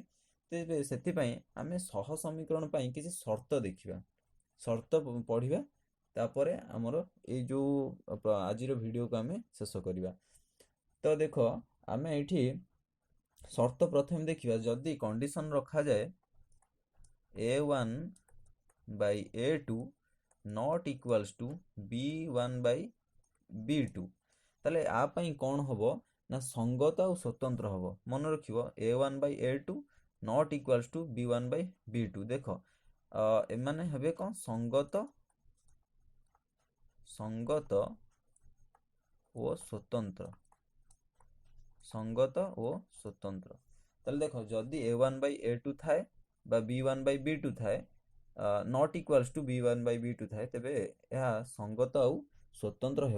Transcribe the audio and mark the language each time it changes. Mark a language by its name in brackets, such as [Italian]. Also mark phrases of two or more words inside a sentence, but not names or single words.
[Odia] ତେବେ ସେଥିପାଇଁ ଆମେ ସହ ସମୀକରଣ ପାଇଁ କିଛି ସର୍ତ୍ତ ଦେଖିବା, ସର୍ତ୍ତ ପଢ଼ିବା, ତାପରେ ଆମର ଏଇ ଯେଉଁ ଆଜିର ଭିଡ଼ିଓକୁ ଆମେ ଶେଷ କରିବା। ତ ଦେଖ, ଆମେ ଏଇଠି ସର୍ତ୍ତ ପ୍ରଥମେ ଦେଖିବା। ଯଦି କଣ୍ଡିସନ ରଖାଯାଏ a1/a2 [English] not equals to [Odia] b1/b2, ତାହେଲେ ଆ ପାଇଁ କ'ଣ ହବ ନା ସଙ୍ଗତ ଆଉ ସ୍ୱତନ୍ତ୍ର ହବ। ମନେ ରଖିବ a1/a2 [English] not equals to [Odia] b1/b2। ଦେଖ ଏମାନେ ହେବେ କ'ଣ ସଙ୍ଗତ ଓ ସ୍ୱତନ୍ତ୍ର। ତାହେଲେ ଦେଖ ଯଦି a1/a2 ଥାଏ ବା b1/b2 ଥାଏ, [English] not equals to [Odia] b1/b2 ଥାଏ, ତେବେ ଏହା ସଙ୍ଗତ ଆଉ ସ୍ୱତନ୍ତ୍ର ହେବ।